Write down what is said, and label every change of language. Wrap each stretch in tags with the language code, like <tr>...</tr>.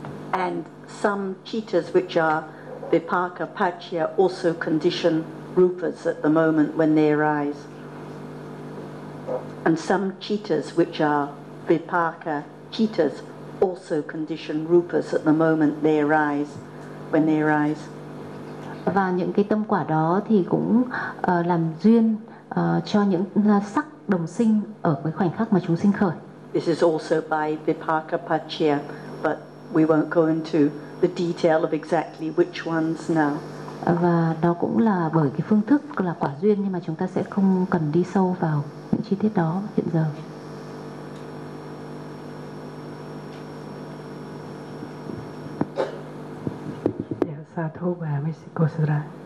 <en>And some cittas which are vipaka paccaya also condition rupas at the moment when they arise. And some cittas which are vipaka cittas also condition rupas at the moment they arise, when they arise.</en> <vi>Và những cái tâm quả đó thì cũng làm duyên cho những sắc đồng sinh ở cái khoảnh khắc mà chúng sinh khởi.</vi> <en>This is also by vipaka paccaya, but we won't go into the detail of exactly which ones now.</en> <vi>Và đó cũng là bởi cái phương thức là quả duyên, nhưng mà chúng ta sẽ không cần đi sâu vào những chi tiết đó hiện giờ. Sa thô bà mấy cô sư ra.</vi>